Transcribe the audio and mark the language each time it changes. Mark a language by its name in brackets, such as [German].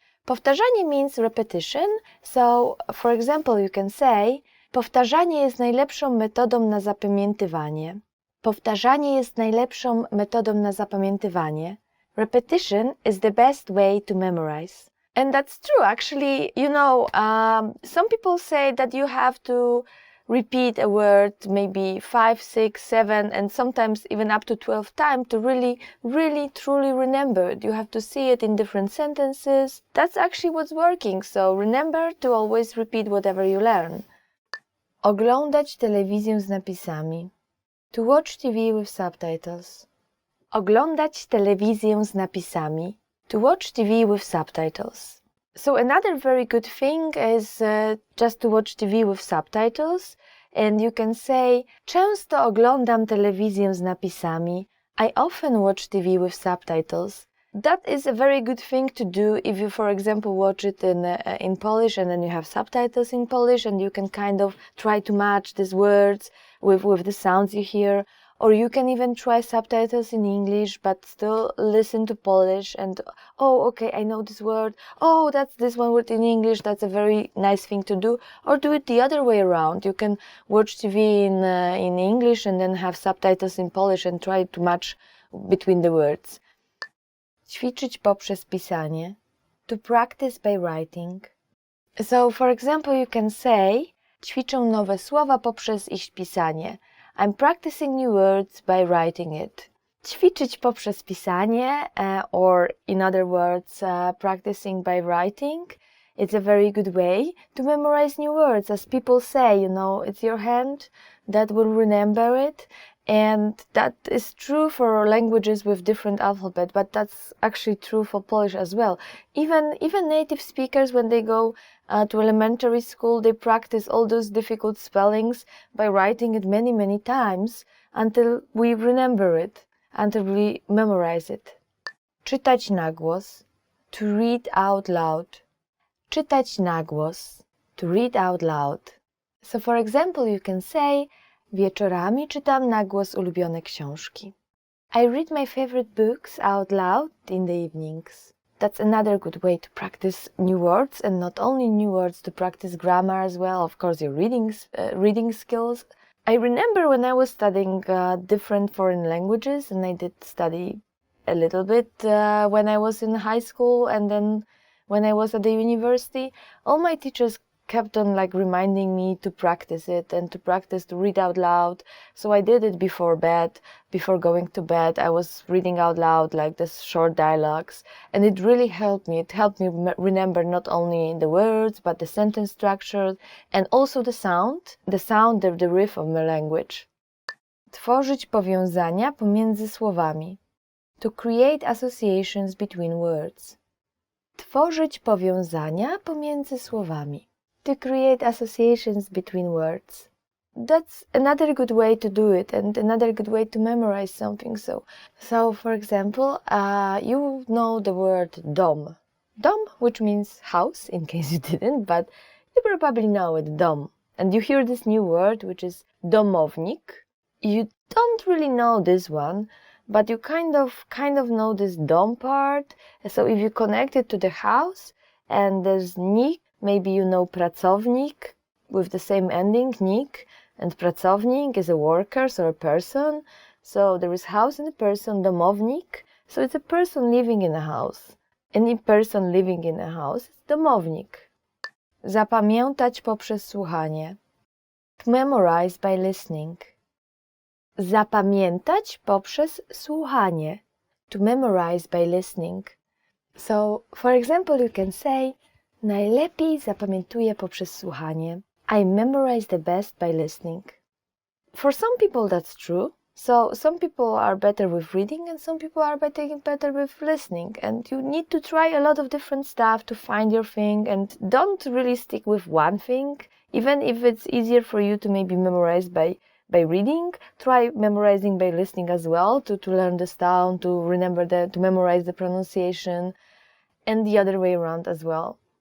[English] Powtarzanie means repetition, so for example you can say [Polish] powtarzanie jest najlepszą metodą na zapamiętywanie. Powtarzanie jest najlepszą metodą na zapamiętywanie. [English] Repetition is the best way to memorize. And that's true, actually. Some people say that you have to repeat a word maybe 5, 6, 7, and sometimes even up to 12 times to really, really, truly remember it. You have to see it in different sentences. That's actually what's working. So remember to always repeat whatever you learn. [Polish] Oglądać telewizję z napisami. [English] To watch TV with subtitles. [Polish] Oglądać telewizję z napisami. [English] To watch TV with subtitles. So another very good thing is just to watch TV with subtitles. And you can say, [Polish] często oglądam telewizję z napisami. [English] I often watch TV with subtitles. That is a very good thing to do if you, for example, watch it in Polish and then you have subtitles in Polish and you can kind of try to match these words with the sounds you hear. Or you can even try subtitles in English, but still listen to Polish and, oh, okay, I know this word. Oh, that's this one word in English. That's a very nice thing to do. Or do it the other way around. You can watch TV in English and then have subtitles in Polish and try to match between the words. [Polish] Ćwiczyć poprzez pisanie. [English] To practice by writing. So, for example, you can say, [Polish] ćwiczę nowe słowa poprzez ich pisanie. [English] I'm practicing new words by writing it. [Polish] Ćwiczyć poprzez pisanie, [English] or in other words, practicing by writing, it's a very good way to memorize new words. As people say, you know, it's your hand that will remember it. And that is true for languages with different alphabet, but that's actually true for Polish as well. Even native speakers, when they go to elementary school, they practice all those difficult spellings by writing it many, many times until we remember it, until we memorize it. [Polish] Czytać na głos. [English] To read out loud. [Polish] Czytać na głos. [English] To read out loud. So for example, you can say, [Polish] wieczorami czytam na głos ulubione książki. [English] I read my favorite books out loud in the evenings. That's another good way to practice new words, and not only new words, to practice grammar as well, of course, your reading skills. I remember when I was studying different foreign languages, and I did study a little bit when I was in high school, and then when I was at the university, all my teachers kept on like reminding me to practice it and to practice to read out loud. So I did it before bed, before going to bed. I was reading out loud like this short dialogues, and it really helped me. It helped me remember not only the words, but the sentence structure and also the sound, the riff of my language. [Polish] Tworzyć powiązania pomiędzy słowami. [English] To create associations between words. [Polish] Tworzyć powiązania pomiędzy słowami. [English] To create associations between words. That's another good way to do it and another good way to memorize something. So for example, you know the word dom. Dom, which means house, in case you didn't, but you probably know it, dom. And you hear this new word, which is domownik. You don't really know this one, but you kind of know this dom part. So if you connect it to the house and there's nik, maybe you know pracownik with the same ending, nik, and pracownik is a worker, so a person. So there is house and a person, domownik. So it's a person living in a house. Any person living in a house is domownik. [Polish] Zapamiętać poprzez słuchanie. [English] To memorize by listening. [Polish] Zapamiętać poprzez słuchanie. [English] To memorize by listening. So, for example, you can say, [Polish] najlepiej zapamiętuję poprzez słuchanie. [English] I memorize the best by listening. For some people that's true. So some people are better with reading and some people are better with listening. And you need to try a lot of different stuff to find your thing, and don't really stick with one thing. Even if it's easier for you to maybe memorize by reading, try memorizing by listening as well to learn the sound, to remember to memorize the pronunciation, and the other way around as well.